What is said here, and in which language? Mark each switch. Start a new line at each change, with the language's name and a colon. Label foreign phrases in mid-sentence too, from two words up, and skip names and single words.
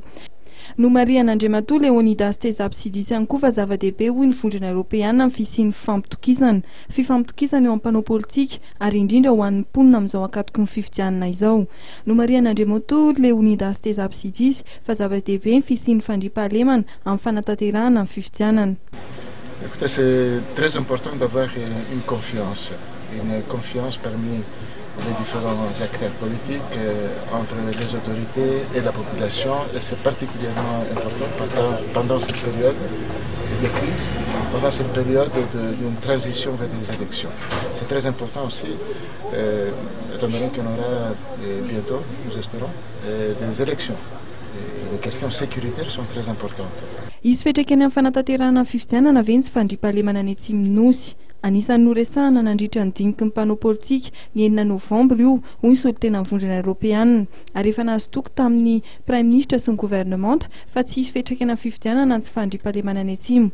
Malagasy: No marian'Andriamatoa Leonidas Tezaptsidis ihany koa fa zava-dehibe hoy ny vondrona Europeanina amin'ny fisian'ny fifampitokisana eo am-panao politika ary indrindra ho an'ny mponina amin'izao akatoky ny fifidianana izao. No marian'Andriamatoa Leonidas Tezaptsidis fa zava-dehibe ny fisian'ny fandriampahalemana amin'ny fanatanterahana ny fifidianana.
French: Écoutez, c'est très important d'avoir une confiance parmi les différents acteurs politiques entre les autorités et la population, et c'est particulièrement important pendant cette période de crise, pendant cette période d'une transition vers des élections. C'est très important aussi, étant donné qu'on aura bientôt, nous espérons, des élections. Et les questions sécuritaires sont très importantes.
Malagasy: Izy fetraikany amin'ny fanatanterahana ny fifidianana ve tsy fandriampahalemana any atsimon'ny nosy. Anisan'ny noresahana nandritra ny diniky ny mpanao politika ny 9 novambra io hoy ny solitena ny vondrona Europeanina ary efa nahazotoka tamin'ny
French: prime ministre
Malagasy: sy ny gouvernemanta fa tsy hisy fetraikana ny fifidianana ny tsy fandriampahalemana any atsimo.